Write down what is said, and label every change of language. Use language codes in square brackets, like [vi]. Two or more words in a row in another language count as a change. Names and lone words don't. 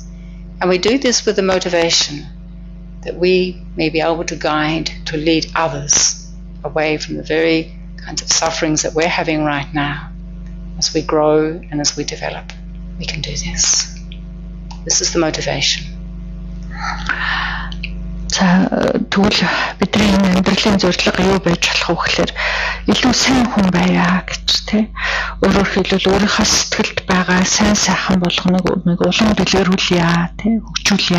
[en] And we do this with the motivation that we may be able to guide, to lead others away from the very kinds of sufferings that we're having right now. As we grow and as we develop, we can do this. This is the motivation. [mn] Тэгвэл бидний амьдралын зорилго юу байж болох вэ гэхээр илүү сайн хүн байя гэж тий. Өөрөөр хэлбэл өөрийнхөө сэтгэлд байгаа сайн сайхан болгоныг улам дэлгэрүүлье тий, хөгжүүлье.